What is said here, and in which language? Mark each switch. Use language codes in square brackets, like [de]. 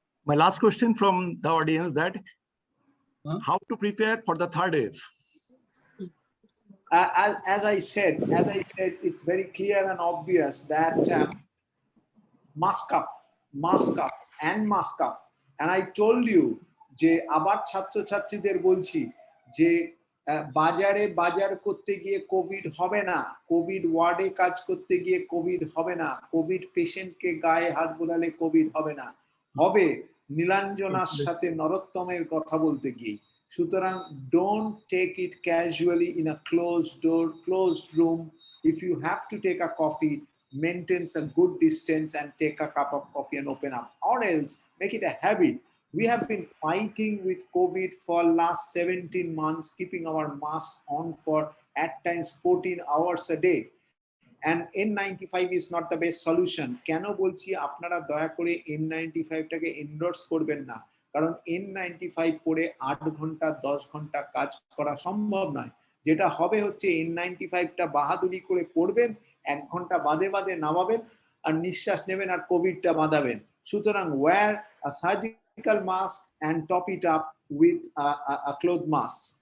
[en] My last question from the audience, that how to prepare for the third wave? As I said, it's very clear and obvious that mask up, and mask up. And I told you, [bn] যে আবার ছাত্রছাত্রীদের বলছি যে বাজারে বাজার করতে গিয়ে Covid হবে না, কোভিড ওয়ার্ডে কাজ করতে গিয়ে কোভিড হবে না, কোভিড পেশেন্টকে গায়ে হাত বোলালে কোভিড হবে না, হবে নীলাঞ্জনার সাথে নরোত্তমের কথা বলতে গিয়ে। সুতরাং [en] don't take it casually in a closed door, closed room. If you have to take a coffee, maintain a good distance and take a cup of coffee and open up, or else make it a habit. We have been fighting with COVID for last 17 months, keeping our mask on for at times 14 hours a day. And N95 is not the best solution. [bn] কেন বলছি আপনারা দয়া করে N95 টাকে endorse করবেন না, কারণ N95 পরে 8 ঘন্টা 10 ঘন্টা কাজ করা সম্ভব নয়। যেটা হবে হচ্ছে N95টা বাহাদুরি করে পড়বেন, 1 ঘন্টা বাদে বাদে নামাবেন আর নিঃশ্বাস নেবেন আর কোভিডটা বাঁধাবেন। সুতরাং [en] wear a surgical mask and top it up with a cloth mask.